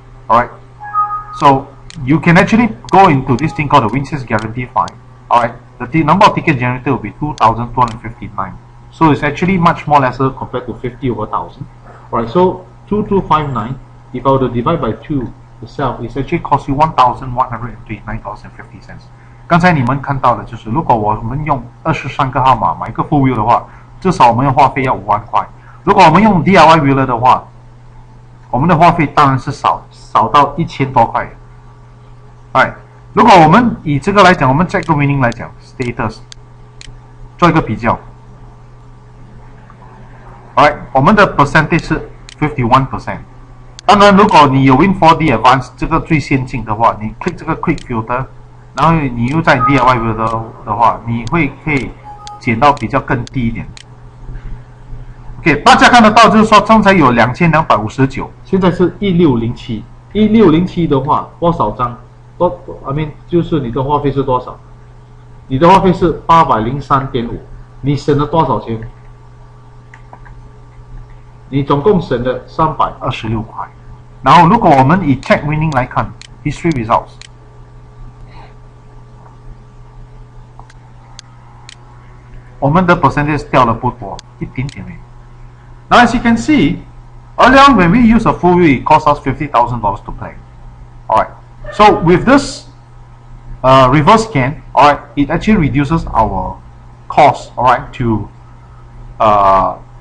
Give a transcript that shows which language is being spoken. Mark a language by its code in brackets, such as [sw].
[en] Alright, so you can actually go into this thing called the Win6 guarantee fine. Alright, the number of tickets generated will be 2,259. So it's actually much more lesser compared to 50 over 1,000. Alright, so 2259, if I were to divide by 2 itself, it's actually cost you 1,129.50 cents. [zh] 刚才你们看到的就是，如果我们用23个号码买一个 full wheel 的话，至少我们的话费要5万块。如果我们用 DIY wheeler 的话，我们的话费当然是少到1000多块。哎，如果我们以这个来讲，我们 check 个 winning 来讲 status， 做一个比较。 Alright， 我们的 percentage 是 51%。当然，如果你有 WinTOTO Advance 这个最先进的话，你 click 这个 Quick Filter， 然后你又在 DIY wheeler 的话，你可以减到比较更低一点。 OK， 大家看得到，就是说刚才有2259，现在是1607。 1607的话，多少张？ [en] I mean， [zh] 就是你的话费是多少？你的话费是803.5，你省了多少钱？你总共省了326块。然后，如果我们以 check winning 来看 ，history results， 我们的 percentage 掉了不多，一点点而已。 [en] Now, as you can see, earlier on when we use a full wheel, it cost us $50,000 to play. Alright, so with this reverse scan, alright, it actually reduces our cost, alright, to alright.